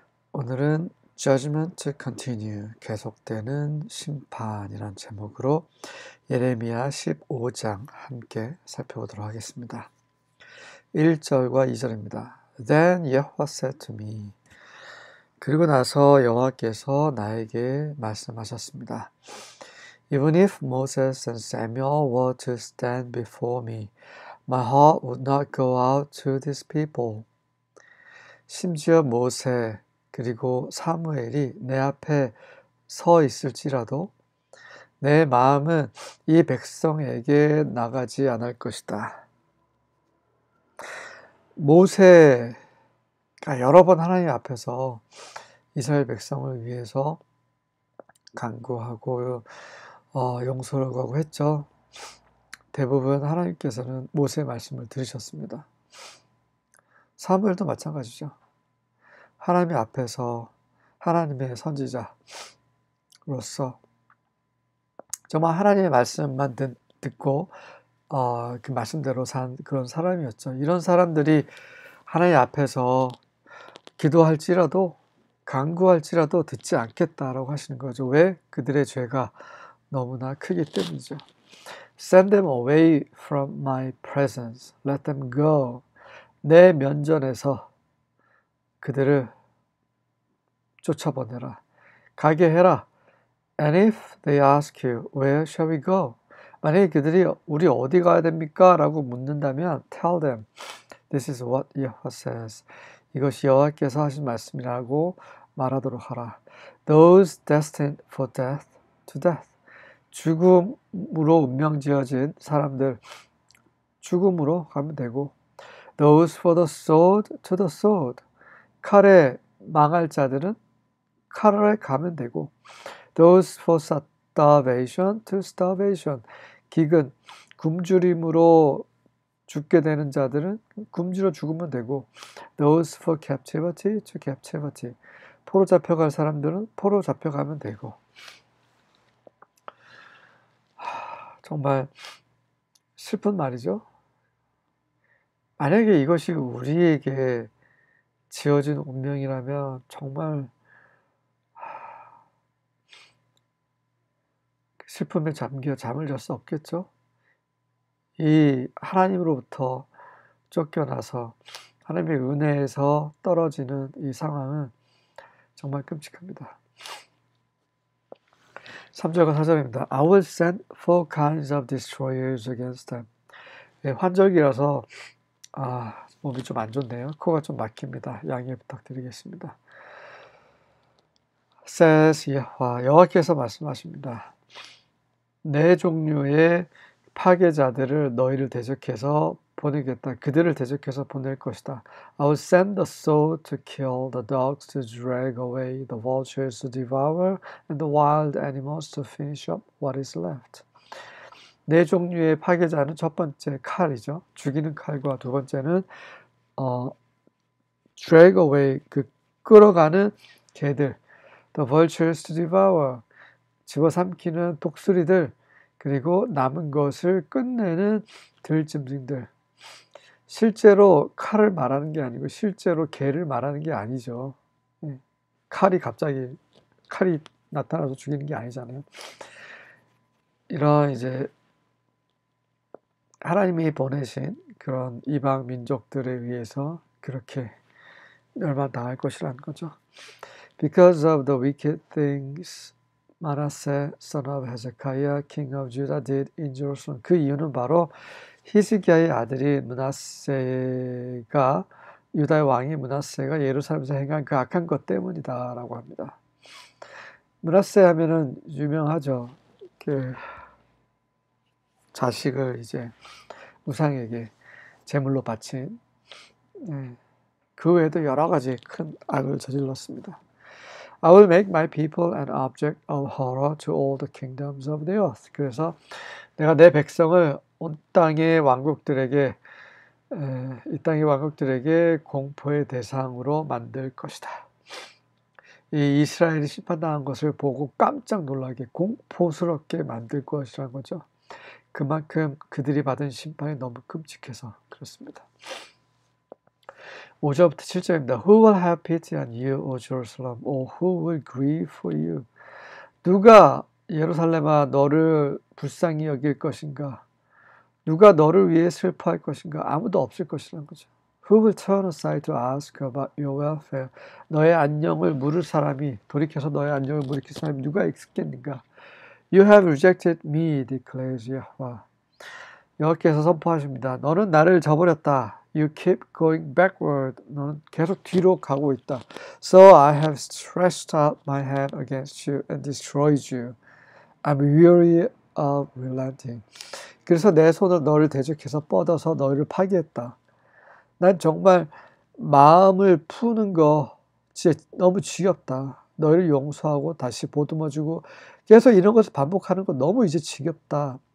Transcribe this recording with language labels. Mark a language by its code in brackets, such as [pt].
[ko] 오늘은 [en] Judgment Continue, [ko] 계속되는 심판이란 제목으로 예레미야 15장 함께 살펴보도록 하겠습니다. 1절과 2절입니다. [en] Then Yahweh said to me, [ko] 그리고 나서 여호와께서 나에게 말씀하셨습니다. [en] Even if Moses and Samuel were to stand before me, my heart would not go out to these people. [ko] 심지어 모세 그리고 사무엘이 내 앞에 서 있을지라도 내 마음은 이 백성에게 나가지 않을 것이다. 모세가 여러 번 하나님 앞에서 이스라엘 백성을 위해서 간구하고 용서를 구하고 했죠. 대부분 하나님께서는 모세의 말씀을 들으셨습니다. 사무엘도 마찬가지죠. 하나님 앞에서 하나님의 선지자로서 정말 하나님의 말씀만 듣고 그 말씀대로 산 그런 사람이었죠. 이런 사람들이 하나님 앞에서 기도할지라도 간구할지라도 듣지 않겠다라고 하시는 거죠. 왜? 그들의 죄가 너무나 크기 때문이죠. [en] Send them away from my presence. Let them go. [ko] 내 면전에서 그들을 쫓아보내라. 가게 해라. [en] And if they ask you, where shall we go? [ko] 만약에 그들이 우리 어디 가야 됩니까? 라고 묻는다면 [en] tell them, this is what Yahweh says. [ko] 이것이 여호와께서 하신 말씀이라고 말하도록 하라. [en] Those destined for death, to death. [ko] 죽음으로 운명지어진 사람들 죽음으로 가면 되고 [en] Those for the sword, to the sword. [ko] 칼에 망할 자들은 칼에 가면 되고 [en] Those for starvation, to starvation. [ko] 기근, 굶주림으로 죽게 되는 자들은 굶주려 죽으면 되고 [en] Those for captivity, to captivity. [ko] 포로 잡혀갈 사람들은 포로 잡혀가면 되고 정말 슬픈 말이죠. 만약에 이것이 우리에게 지어진 운명이라면 정말 슬픔에 잠겨 잠을 잘 수 없겠죠. 이 하나님으로부터 쫓겨나서 하나님의 은혜에서 떨어지는 이 상황은 정말 끔찍합니다. 3절과 4절입니다. [en] I will send four kinds of destroyers against them. [ko] 네, 환절기라서 몸이 좀 안 좋네요. 코가 좀 막힙니다. 양해 부탁드리겠습니다. says 여호와께서 말씀하십니다. 네 종류의 파괴자들을 너희를 대적해서 보내겠다. 그들을 대적해서 보낼 것이다. [en] I will send the soul to kill, the dogs to drag away, the vultures to devour, and the wild animals to finish up what is left. [ko] 네 종류의 파괴자는 첫 번째 칼이죠. 죽이는 칼과 두 번째는 [en] drag away, [ko] 끌어가는 개들. [en] The vultures to devour, [ko] 집어삼키는 독수리들. 그리고 남은 것을 끝내는 들짐승들. 실제로 칼을 말하는 게 아니고 실제로 개를 말하는 게 아니죠. 칼이 나타나서 죽이는 게 아니잖아요. 이런 이제 하나님이 보내신 그런 이방 민족들에 의해서 그렇게 멸망당할 것이라는 거죠. [en] Because of the wicked things Manasseh, son of Hezekiah, king of Judah, did in Jerusalem. [ko] 그 이유는 바로 히스기야의 아들이 므낫세가 유다의 왕이 므낫세가 예루살렘에서 행한 그 악한 것 때문이다라고 합니다. 므낫세 하면은 유명하죠. 그 자식을 이제 우상에게 제물로 바친. 그 외에도 여러 가지 큰 악을 저질렀습니다. [en] I will make my people an object of horror to all the kingdoms of the earth. [ko] 그래서 내가 내 백성을 온 땅의 왕국들에게 이 땅의 왕국들에게 공포의 대상으로 만들 것이다. 이 이스라엘이 심판당한 것을 보고 깜짝 놀라게 공포스럽게 만들 것이라는 거죠. 그만큼 그들이 받은 심판이 너무 끔찍해서 그렇습니다. 5절부터 7절입니다. [en] Who will have pity on you, O Jerusalem? Or who will grieve for you? [ko] 누가 예루살렘아 너를 불쌍히 여길 것인가? 누가 너를 위해 슬퍼할 것인가? 아무도 없을 것이라는 거죠. [en] Who will turn aside to ask about your welfare? [ko] 너의 안녕을 물을 사람이, 돌이켜서 너의 안녕을 물을 사람이 누가 있겠는가? [en] You have rejected me, declares Yahweh. [ko] 여호와께서 선포하십니다. 너는 나를 저버렸다. [en] You keep going backward. [ko] 너는 계속 뒤로 가고 있다. [en] So I have stretched out my hand against you and destroyed you. I'm weary of relenting. [ko] 그래서 내 손을 너를 대적해서 뻗어서 너를 파괴했다. 난 정말 마음을 푸는 거 진짜 너무 지겹다. 너를 용서하고 다시 보듬어주고 계속 이런 것을 반복하는 거 너무 이제 지겹다.